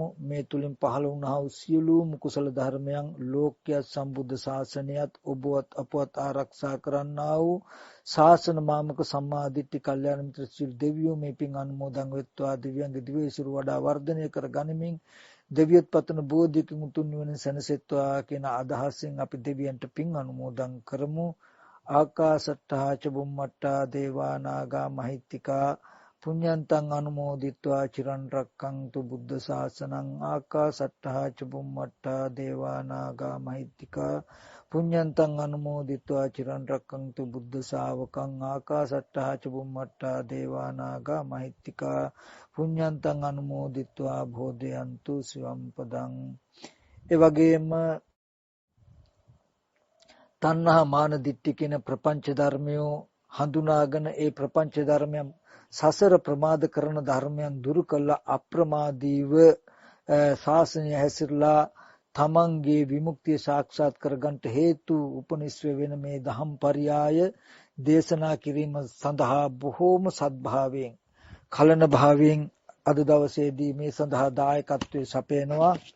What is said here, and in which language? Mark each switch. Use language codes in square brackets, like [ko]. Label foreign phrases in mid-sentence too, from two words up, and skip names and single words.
[si] මේ තුලින් පහළ වුණා වූ සියලුම කුසල ධර්මයන් ලෝක්‍ය සම්බුද්ධ ශාසනයත් ඔබවත් අපවත් ආරක්ෂා කරන්නා වූ ශාසන මාමක සම්මාදිට්ඨි කල්යාණ මිත්‍ර සිල් දෙවියෝ මේ පින් අනුමෝදන් වෙත්වා. දිව්‍යංග දිවේශිරු වඩා වර්ධනය කර ගනිමින් දෙවියත් පතන බෝධියකින් උතුම් නිවන සැනසෙත්වා කියන අදහසින් අපි දෙවියන්ට පින් අනුමෝදන් කරමු. [pi] ආකාසට්ටා ච බුම්මට්ටා දේවා නාග මහිත්‍තිකා පුඤ්ඤන්තං අනුමෝදිත්වා චිරන් රැක්කන්තු බුද්ධ ශාසනං. ආකාසට්ටා ච බුම්මට්ටා දේවා නාග මහිත්‍තිකා පුඤ්ඤන්තං අනුමෝදිත්වා චිරන් රැක්කන්තු බුද්ධ ශාවකං. ආකාසට්ටා ච බුම්මට්ටා දේවා නාග මහිත්‍තිකා පුඤ්ඤන්තං අනුමෝදිත්වා භෝදයන්තු සිවම් පදං. [si] ඒ වගේම තණ්හා මාන දිට්ඨි කියන ප්‍රපංච ධර්මයෝ හඳුනාගෙන ඒ ප්‍රපංච ධර්මයන් සසර ප්‍රමාද කරන ධර්මයන් දුරු කළ අප්‍රමාදීව ශාසනය හැසිරලා තමන්ගේ විමුක්තිය සාක්ෂාත් කරගන්නට හේතු උපනිශ්‍රේ වෙන මේ දහම් පරයය දේශනා කිරීම සඳහා බොහෝම සද්භාවයෙන් කලන භාවයෙන් අද දවසේදී මේ සඳහා දායකත්වයේ සපයනවා.